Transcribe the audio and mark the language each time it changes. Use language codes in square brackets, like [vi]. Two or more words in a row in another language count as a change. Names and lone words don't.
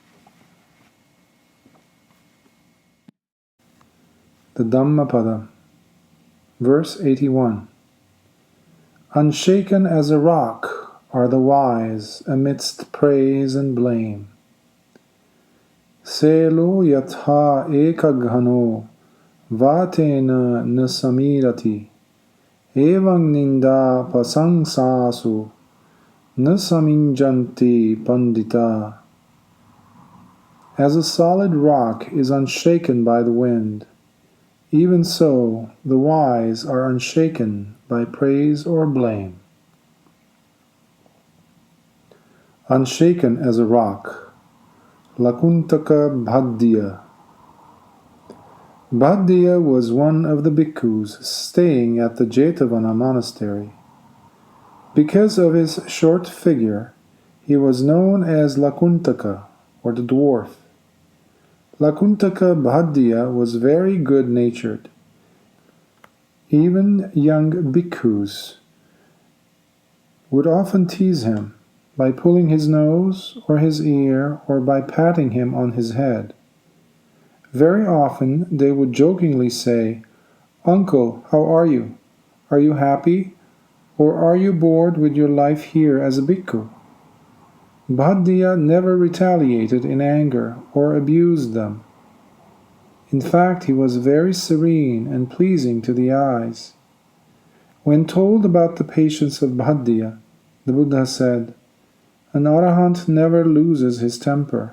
[en] The Dhammapada, verse 81. Unshaken as a rock are the wise amidst praise and blame. [pi] Selo yatha ekaghano vatena nasamirati evang ninda pasangsasu nasaminjanti Paṇḍita. [en] As a solid rock is unshaken by the wind, even so the wise are unshaken by praise or blame. Unshaken as a rock. Lakuntaka Bhaddhiya. Bhaddhiya was one of the bhikkhus staying at the Jetavana monastery. Because of his short figure, he was known as Lakuntaka, or the dwarf. Lakuntaka Bhaddhiya was very good-natured. Even young bhikkhus would often tease him by pulling his nose or his ear or by patting him on his head. Very often they would jokingly say, "Uncle, how are you? Are you happy? Or are you bored with your life here as a bhikkhu?" Bhaddhiya never retaliated in anger or abused them. In fact, he was very serene and pleasing to the eyes. When told about the patience of Bhaddhiya, the Buddha said, "An arahant never loses his temper.